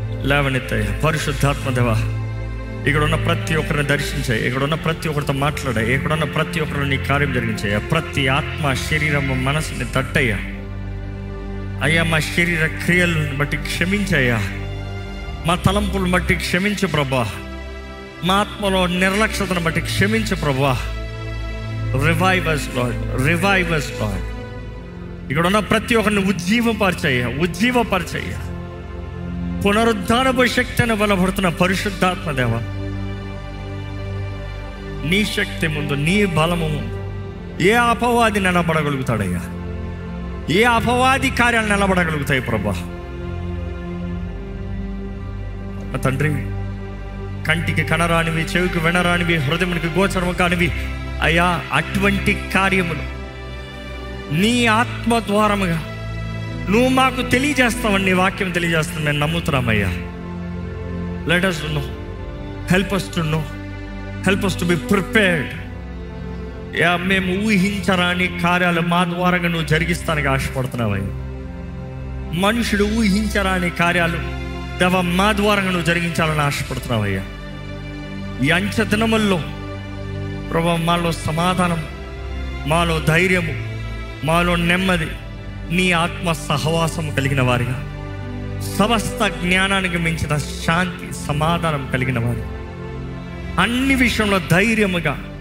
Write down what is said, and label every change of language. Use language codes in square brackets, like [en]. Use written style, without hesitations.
[te] లేవనెత్తయ్యా పరిశుద్ధాత్మ దేవా. ఇక్కడ ఉన్న ప్రతి ఒక్కరిని దర్శించాయి, ఇక్కడ ఉన్న ప్రతి ఒక్కరితో మాట్లాడాయి, ఇక్కడ ఉన్న ప్రతి ఒక్కరిని నీ కార్యం జరిగించాయా. ప్రతి ఆత్మ, శరీరము, మనసుని తట్టయ్యా అయ్యా. మా శరీర క్రియలను బట్టి క్షమించయ్యా, మా తలంపులను బట్టి క్షమించు ప్రభా, మా ఆత్మలో నిర్లక్ష్యతను బట్టి క్షమించు ప్రభా. [en] Revive us Lord, revive us Lord. [te] ఇక్కడ ఉన్న ప్రతి ఒక్కరిని ఉజ్జీవపరచయ్యా, ఉజ్జీవపరచయ్యా. పునరుద్ధానపు శక్తి అని బలపడుతున్న పరిశుద్ధాత్మ దేవ, నీ శక్తి ముందు, నీ బలము ముందు ఏ అపవాది నిలబడగలుగుతాడయ్యా? ఏ అపవాది కార్యాలు నిలబడగలుగుతాయి ప్రభా? తండ్రి, కంటికి కనరానివి, చెవికి వినరానివి, హృదయానికి గోచరము కానివి అయ్యా, అటువంటి కార్యములు నీ ఆత్మ ద్వారముగా నువ్వు మాకు తెలియజేస్తావని నీ వాక్యం తెలియజేస్తాం. మేము నమ్ముతున్నామయ్యా. [en] Let us know, help us to know, help us to be prepared. [te] మేము ఊహించరాని కార్యాలు మా ద్వారాగా నువ్వు జరిగిస్తానికి ఆశపడుతున్నావయ్యా. మనుషుడు ఊహించరాని కార్యాలు దేవ మా ద్వారాగా నువ్వు జరిగించాలని ఆశపడుతున్నావయ్యా. ఈ అంచె దినముల్లో ప్రభా మాలో సమాధానం, మాలో ధైర్యము, మాలో నెమ్మది, నీ ఆత్మ సహవాసము కలిగిన వారిగా, సమస్త జ్ఞానానికి మించిన శాంతి సమాధానం కలిగిన వారు, అన్ని విషయంలో ధైర్యముగా,